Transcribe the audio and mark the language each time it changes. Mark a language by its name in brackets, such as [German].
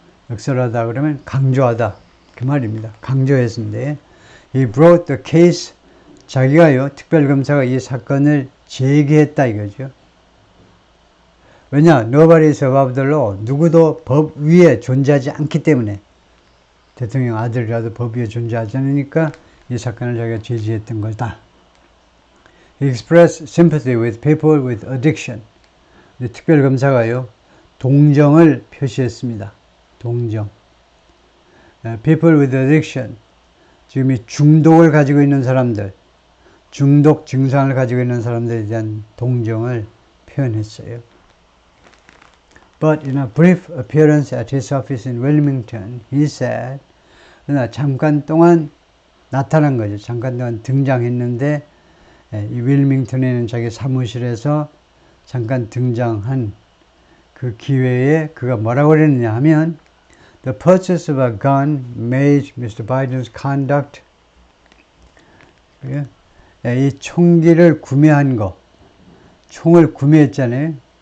[Korean] 역설하다 그러면 강조하다 그 말입니다. 강조했는데 [English] he brought the case [Korean] 자기가요 특별검사가 이 사건을 제기했다 이거죠. 왜냐? [English] Nobody is above the law. [Korean] 누구도 법 위에 존재하지 않기 때문에 대통령 아들이라도 법 위에 존재하지 않으니까 이 사건을 자기가 제기했던 거다. [English] He expressed sympathy with people with addiction. [Korean] 특별검사가요 동정을 표시했습니다. 동정. [English] People with addiction. [Korean] 지금 이 중독을 가지고 있는 사람들, 중독 증상을 가지고 있는 사람들에 대한 동정을 표현했어요. [English] But in a brief appearance at his office in Wilmington, he said, [Korean] 그러나 잠깐 동안 나타난 거죠. 잠깐 동안 등장했는데 이 윌밍턴에 있는 자기 사무실에서 잠깐 등장한 그 기회에 그가 뭐라고 그랬느냐 하면 [English] The purchase of a gun made Mr. Biden's conduct [Korean] 이 총기를 구매한 거 총을 구매했잖아요.